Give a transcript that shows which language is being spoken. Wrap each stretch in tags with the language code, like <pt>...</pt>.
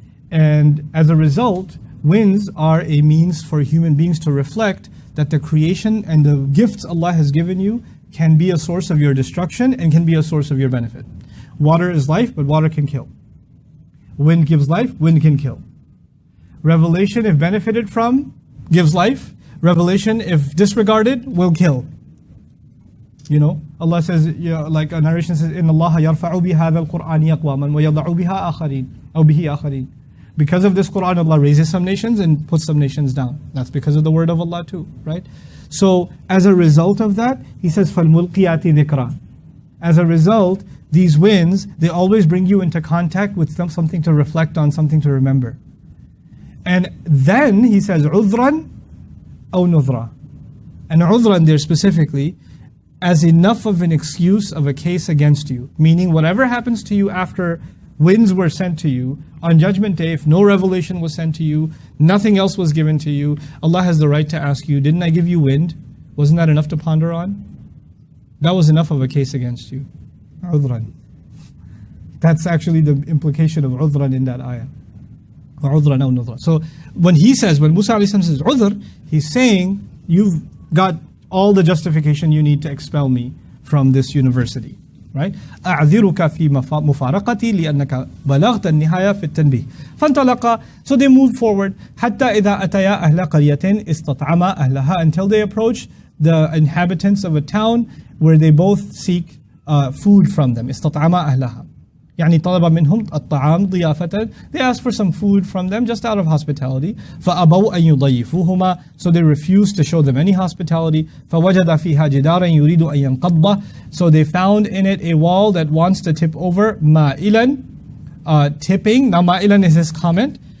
<en>And as a result, winds are a means for human beings to reflect that the creation and the gifts Allah has given you can be a source of your destruction and can be a source of your benefit. Water is life, but water can kill. Wind gives life, wind can kill. Revelation, if benefited from, gives life. Revelation, if disregarded, will kill. You know, Allah says, like a narration says,</en> <ar>إِنَّ اللَّهَ يَرْفَعُ بِهَذَا الْقُرْآنِ أَقْوَامًا وَيَضَعُ بِهَا آخَرِينَ أو بِهِ آخَرِينَ.</ar> <en>Because of this Qur'an, Allah raises some nations and puts some nations down. That's because of the word of Allah too, right? So, as a result of that, He says,</en> <ar>فَالْمُلْقِيَاتِ ذِكْرًا.</ar> <en>As a result, these winds, they always bring you into contact with something to reflect on, something to remember. And then He says,</en> <ar>عُذْرًا أو نُذْرًا.</ar> <en>And عُذْرًا there specifically, as enough of an excuse of a case against you. Meaning whatever happens to you after winds were sent to you, on Judgment Day, if no revelation was sent to you, nothing else was given to you, Allah has the right to ask you, didn't I give you wind? Wasn't that enough to ponder on? That was enough of a case against you.</en> <ar>عُذْرًا.</ar> <en>That's actually the implication of عُذْرًا in that ayah.</en> <ar>عُذْرًا أو نُذْرًا.</ar> <en>So when Musa alayhi salam says عُذْر, he's saying, you've got all the justification you need to expel me from this university, right?</en> <ar>أعذرك في مفارقتي لأنك بلغت النهاية في التنبيه.</ar> <en>فانطلقا, so they moved forward</en> <ar>حتى إذا أتيا أهل قرية استطعما أهلها,</ar> <en>until they approach the inhabitants of a town where they both seek food from them.</en> <ar>استطعما أهلها. يعني طلب منهم الطعام ضيافة.</ar> <en>They asked for some food from them just out of hospitality.</en> <ar>فأبوا أن يضيفوهما,</ar> <en>so they refused to show them any hospitality.</en> <ar>فوجد فيها جدارا يريد أن ينقض,</ar> <en>so they found in it a wall that wants to tip over. مائلا, tipping. Now مائلا is his comment.</en>